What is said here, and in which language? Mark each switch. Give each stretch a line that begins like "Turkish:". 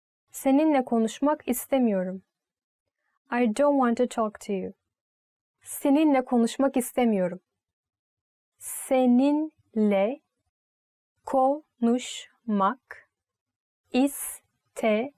Turkish: Seninle konuşmak istemiyorum.
English: I don't want to talk to you.
Turkish: Seninle konuşmak istemiyorum. Seninle konuşmak istemiyorum.